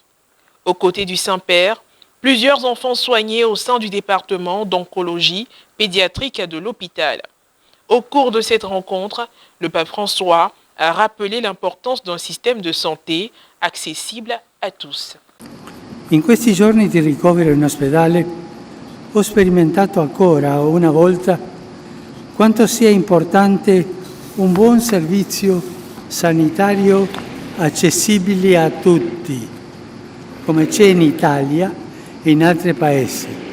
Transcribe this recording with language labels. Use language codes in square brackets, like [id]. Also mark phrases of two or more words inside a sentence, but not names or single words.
[fr] Aux côtés du Saint-Père, plusieurs enfants soignés au sein du département d'oncologie pédiatrique de l'hôpital. Au cours de cette rencontre, le pape François a rappelé l'importance d'un système de santé accessible à tous. [it] In questi giorni di ricovero in ospedale ho sperimentato ancora una volta quanto sia importante un buon servizio sanitario accessibile a tutti, come c'è in Italia e in altri paesi.